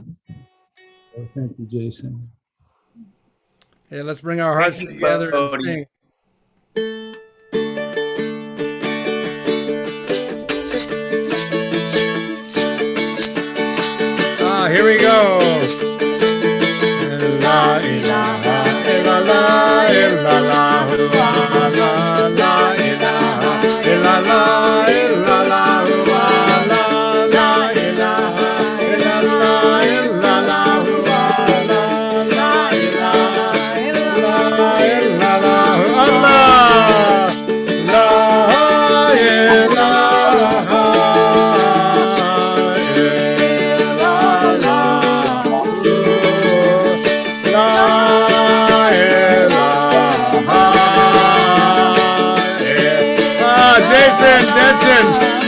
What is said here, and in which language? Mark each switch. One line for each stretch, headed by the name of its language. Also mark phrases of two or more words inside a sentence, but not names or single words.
English: So thank you, Jason. Hey, let's bring our hearts together and sing. Here we go.
Arabic: لا إله إلا الله إلا الله لا إله إلا الله إلا الله لا إله إلا الله إلا الله لا إله إلا الله الله لا إله Jason, Detchen.